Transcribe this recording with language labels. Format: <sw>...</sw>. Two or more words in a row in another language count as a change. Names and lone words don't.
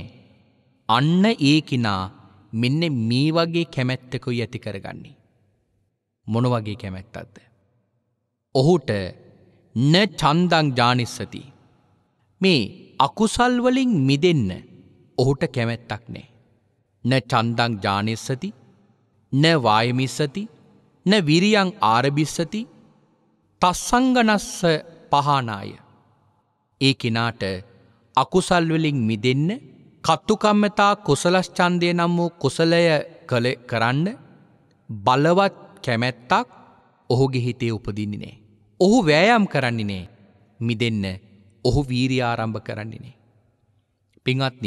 <si>අන්න ඒ කිනා මෙන්න මේ වගේ කැමැත්තකුයි ඇති කරගන්නේ. මොන වගේ කැමැත්තක්ද? ඔහුට</si> <pi>න චන්දං ජානිස්සති.</pi> <si>මේ අකුසල් වලින් මිදෙන්න ඔහුට කැමැත්තක් නැහැ.</si> <pi>න චන්දං ජානිස්සති න වායමිස්සති න විරියං ආරබිස්සති තස්සංගනස්ස පහනාය.</pi> <si>ඒ කෙනාට අකුසල් වලින් මිදෙන්න කත්තුකම්මතා කුසලස්චන්දය නම් වූ කුසලය කරන්න බලවත් කැමැත්තක් ඔහුගේ හිතේ උපදින්නේ නැහැ. ඔහු වෑයම් කරන්නේ නැහැ. මිදෙන්න ඔහු වීරිය ආරම්භ කරන්නේ නැහැ.</si>